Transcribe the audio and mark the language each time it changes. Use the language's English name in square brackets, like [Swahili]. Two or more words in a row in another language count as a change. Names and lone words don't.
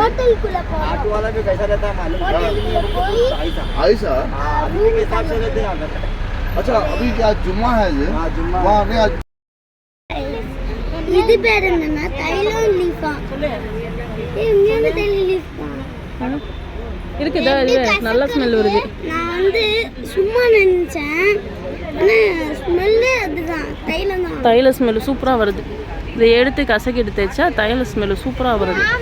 [Hindi] होटल खुला पड़ा। ऑटो वाला भी कैसा रहता है मालूम है? ऐसा आदमी के हिसाब से लेते हैं। अच्छा अभी क्या जुम्मा है? हाँ जुम्मा। [Tamil] ये இது பேர் என்னன்னா தைலம் லீஃபா. இங்க தைலம் லீஃபா இருக்குதா? இது நல்ல ஸ்மெல் வருது. நான் வந்து சும்மா நினைச்சேன், ஆனால் ஸ்மெல்லு அதுதான், தைலம் தான். தைல ஸ்மெல்லு சூப்பராக வருது. இதை எடுத்து கசக்கிட்டு தேய்ச்சா தைல ஸ்மெல்லு சூப்பராக வருது.